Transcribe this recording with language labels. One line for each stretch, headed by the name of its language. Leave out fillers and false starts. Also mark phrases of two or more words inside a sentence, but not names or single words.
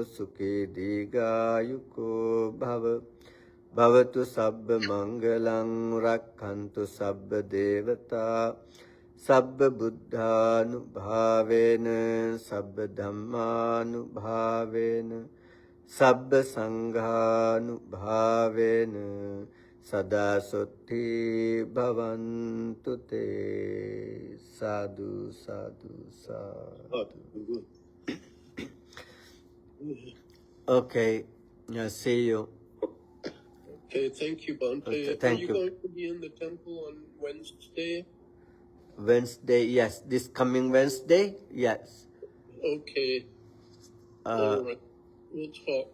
Pali: sukhi digayuko bhava bhavatu sabba mangalang rakhantu sabba devata sabba buddhanubhavena sabba dhammanubhavena sabba sanghanubhavena sada sotti bhavantu te. Sadhu, sadhu, sadhu.
English: Okay, see you. Okay, thank you, Bante. Okay, Are thank you you. going to be in the temple on Wednesday? Wednesday, yes. This coming Wednesday, yes. Okay. All right. We'll talk.